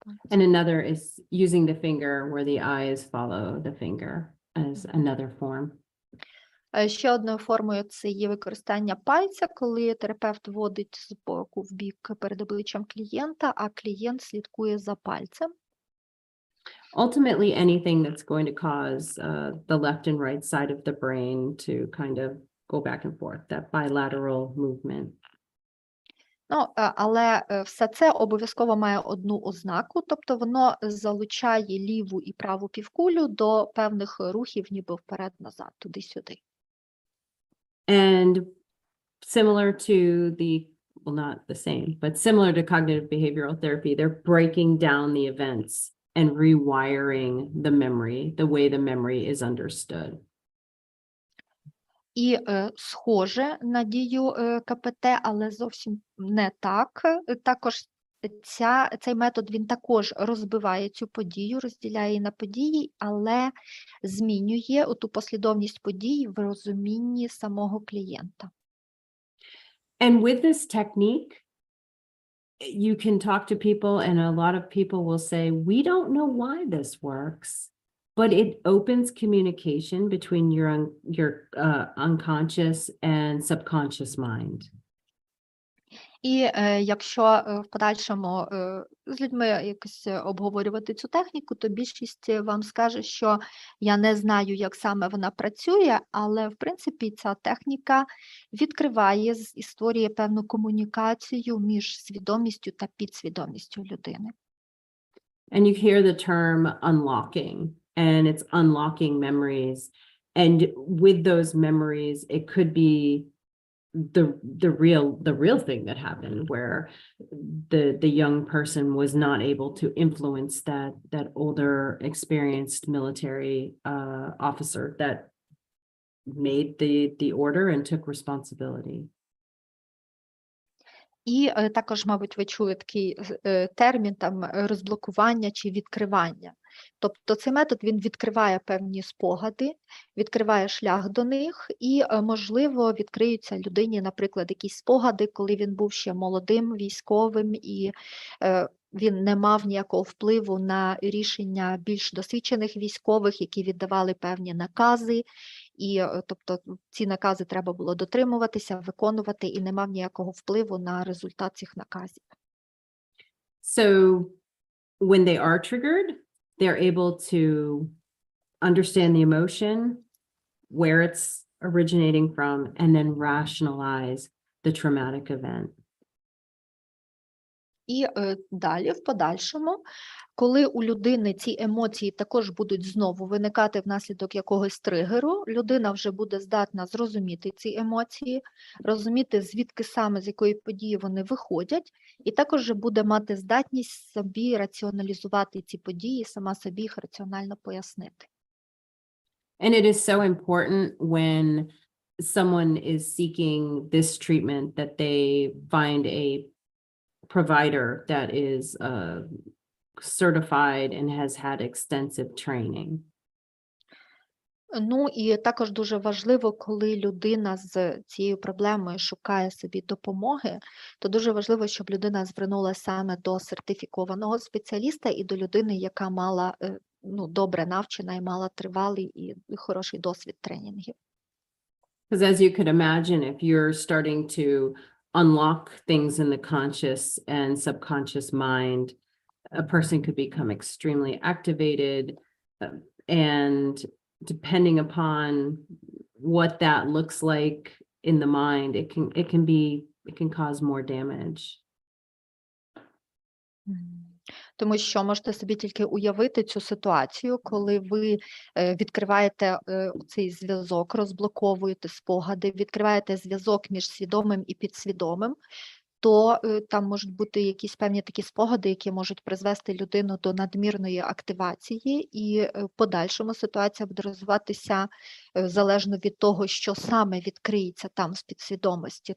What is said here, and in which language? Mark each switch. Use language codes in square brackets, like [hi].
[en] And another is using the finger, where the eyes follow the finger, as another form. [uk] Ще одною формою це є використання пальця, коли терапевт водить з боку в бік перед обличчям клієнта, а клієнт слідкує за пальцем. [en] Ultimately, anything that's going to cause the left and right side of the brain to kind of go back and forth, that bilateral movement. [uk] Але все це обов'язково має одну ознаку, тобто воно залучає ліву і праву півкулю до певних рухів, ніби вперед-назад, туди-сюди. [en] And similar to well, not the same, but similar to cognitive behavioral therapy, they're breaking down the events and rewiring the memory, the way the memory is understood. [uk] І схоже на дію КПТ, але зовсім не так. Також цей метод, він також розбиває цю подію, розділяє її на події, але змінює ту послідовність подій в розумінні самого клієнта. [en] And with this technique, you can talk to people, and a lot of people will say, we don't know why this works, but it opens communication between your unconscious and subconscious mind. [uk] І якщо в подальшому з людьми якось обговорювати цю техніку, то більшість вам скаже, що я не знаю, як саме вона працює, але, в принципі, ця техніка відкриває і створює певну комунікацію між свідомістю та підсвідомістю людини. [en] And you hear the term unlocking, and it's unlocking memories. And with those memories, it could be the real thing that happened, where the young person was not able to influence that older experienced military officer that made the order and took responsibility. [uk] І також, мабуть, ви чули такий термін там розблокування чи відкривання. Тобто цей метод, він відкриває певні спогади, відкриває шлях до них і, можливо, відкриються людині, наприклад, якісь спогади, коли він був ще молодим військовим і він не мав ніякого впливу на рішення більш досвідчених військових, які віддавали певні накази. І, тобто, ці накази треба було дотримуватися, виконувати, і не мав ніякого впливу на результат цих наказів. [en] So when they are triggered, they're able to understand the emotion, where it's originating from, and then rationalize the traumatic event. [uk] І далі, в подальшому, коли у людини ці емоції також будуть знову виникати внаслідок якогось тригеру, людина вже буде здатна зрозуміти ці емоції, розуміти, звідки саме, з якої події вони виходять, і також вже буде мати здатність собі раціоналізувати ці події, сама собі їх раціонально пояснити. [en] And it is so important when someone is seeking this treatment that they find a provider that is certified and has had extensive training. [uk] Ну і також дуже важливо, коли людина з цією проблемою шукає собі допомоги, то дуже важливо, щоб людина звернулася саме до сертифікованого спеціаліста і до людини, яка мала добре навчена і мала тривалий і хороший досвід тренінгів. [en] Because as you could imagine, if you're starting to unlock things in the conscious and subconscious mind, a person could become extremely activated, and depending upon what that looks like in the mind, it can cause more damage. [uk] Тому що можете собі тільки уявити цю ситуацію, коли ви відкриваєте цей зв'язок, розблоковуєте спогади, відкриваєте зв'язок між свідомим і підсвідомим, то там можуть бути якісь певні такі спогади, які можуть призвести людину до надмірної активації, і в подальшому ситуація буде розвиватися залежно від того, що саме відкриється там з підсвідомості.